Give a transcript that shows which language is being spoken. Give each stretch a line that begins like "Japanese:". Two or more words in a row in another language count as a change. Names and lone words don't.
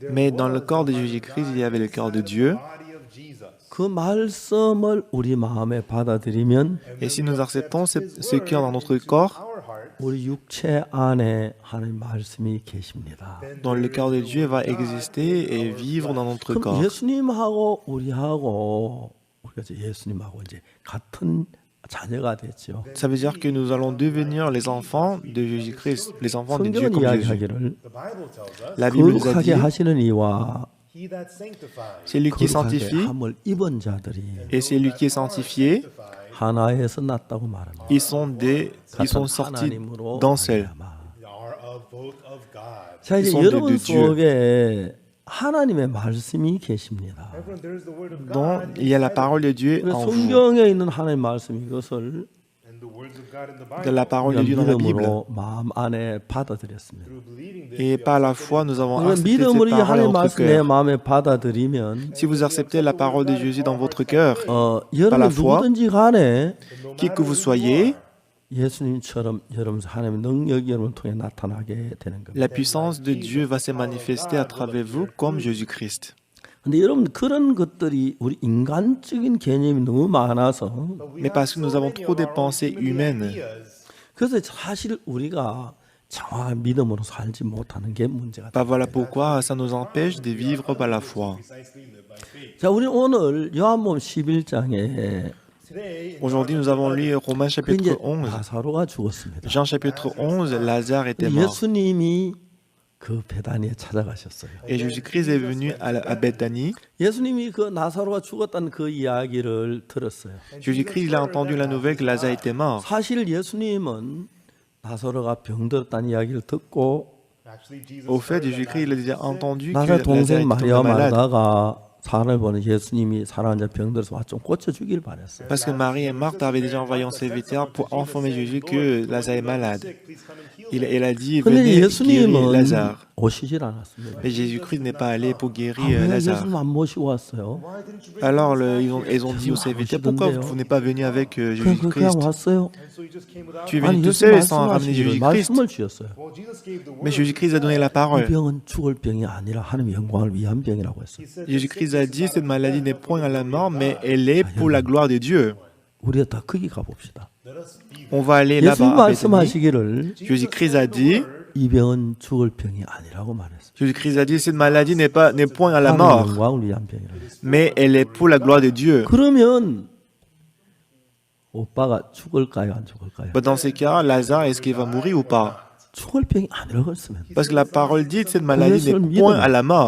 French: mais dans le corps de Jésus-Christ, il y avait le cœur de Dieu.
Korean: 그 말씀을 우리 마음에 받아들이면
French: Et si nous acceptons ce cœur dans notre corps,
Korean: 우리 육체 안에 하나님 말씀이 계십니다.
French: dans le cœur de Dieu va exister et vivre dans notre
Korean: 그럼
French: corps.
Korean: 예수님하고 우리하고 우리가 이제 예수님하고 이제 같은 자녀가 됐죠.
French: Ça veut dire que nous allons devenir les enfants de Jésus-Christ, les enfants de Dieu
Korean: 성경은
French: comme Jésus.
Korean: 이야기하기를
French: La Bible nous a
Korean: 거룩하게
French: dit,
Korean: 하시는 이와
French: celui qui
Korean: 거룩하게
French: sanctifie
Korean: 함을 입은 자들이
French: et celui qui est sanctifié,
Korean: 하나에서 났다고 말합니다.
French: ils sont sortis d'un seul.
Korean: 자 이제
French: sont de
Korean: 여러분
French: Dieu.
Korean: 속에 하나님의 말씀이 계십니다.
French: dont il y a la parole de Dieu
Korean: 그래서
French: en vous.
Korean: 성경에 있는 하나님의 말씀 이것을
French: De la parole de Dieu dans la Bible.
Korean: 믿음으로 마음 안에 받아들였습니다.
French: Et par la foi, nous avons
Korean: 그러니까
French: accepté cette
Korean: 믿음으로 이
French: parole
Korean: 하나님의
French: dans notre
Korean: 말씀 내
French: cœur.
Korean: 마음에 받아들이면
French: Si vous acceptez la parole de Jésus dans votre cœur,
Korean: 여러분
French: la foi,
Korean: 누구든지 간에
French: qui que vous soyez,
Korean: 예수님처럼 여러분 하나님의 능력이 여러분을 통해 나타나게 되는 겁니다.
French: la puissance de Dieu va se manifester à travers vous comme Jésus-Christ.
Korean: 근데 여러분 그런 것들이 우리 인간적인 개념이 너무 많아서
French: Mais parce que nous avons trop des pensées humaines,
Korean: 그래서 사실 우리가 정확한 믿음으로 살지 못하는 게 문제가
French: bah
Korean: 됩니다.
French: voilà pourquoi ça nous empêche de vivre par la foi.
Korean: 자, 우리 오늘 요한복음 11장에
French: Aujourd'hui, nous avons lu Romains
Korean: 이제
French: chapitre 11.
Korean: 나사로가 죽었습니다.
French: Jean chapitre 11, Lazare était mort.
Korean: 예수님이 그 베다니에 찾아가셨어요.
French: Et Jésus-Christ est venu à Bethanie.
Korean: 예수님이 그 나사로가 죽었다는 그 이야기를 들었어요.
French: Jésus-Christ, il a entendu la nouvelle que Lazare était mort.
Korean: 사실 예수님은 나사로가 병들었다는 이야기를 듣고
French: Au fait, Jésus-Christ, il a déjà entendu que
Korean: 나사로
French: Lazare
Korean: 동생
French: était
Korean: 마리아
French: tombé malade.
Korean: 마르다가 사람을 보는 예수님이 사랑하는 자 병들어서 와 좀 고쳐주길 바랬어요.
French: Parce que Marie et Marthe avaient déjà envoyé un serviteur pour informer Jésus que Lazare est malade. Elle a dit,
Korean: 근데
French: venez guérir
Korean: 예수님은
French: Lazare.
Korean: 오시질 않았습니다.
French: Mais Jésus-Christ n'est pas allé pour
Korean: 아,
French: guérir
Korean: 왜
French: Lazare.
Korean: 예수님 안 모시고 왔어요?
French: Alors, ils ont dit au serviteur, pourquoi vous n'êtes pas venu avec
Korean: 그냥
French: Jésus-Christ?
Korean: 왔어요.
French: Tu es
Korean: 아니
French: venu tout
Korean: 예수님
French: seul sans ramener
Korean: 말씀하시기를
French: Jésus-Christ.
Korean: 말씀을 주셨어요.
French: Mais Jésus-Christ a donné la
Korean: 이
French: parole.
Korean: 병은 죽을 병이 아니라 하나님의 영광을 위한 병이라고 했어요.
French: Jésus-Christ a dit, cette maladie n'est point à la mort, mais elle est pour la gloire de Dieu.
Korean: 우리가 다 거기 가봅시다.
French: On va aller
Korean: 예수님
French: là-bas à Bethanie.
Korean: 말씀하시기를
French: Jésus-Christ a dit,
Korean: 이 병은 죽을 병이 아니라고 말했어요.
French: Jésus-Christ a dit, cette maladie n'est point à la
Korean: 하나님의
French: mort,
Korean: 영광을 위한 병이라고 했어요.
French: mais elle est pour la gloire de Dieu.
Korean: 그러면 오빠가 죽을까요, 안 죽을까요?
French: Dans ces cas, Lazare, est-ce qu'il va mourir ou pas?
Korean: 죽을 병이 아니라고 했으면
French: Parce que la parole dit, cette maladie n'est point à la mort.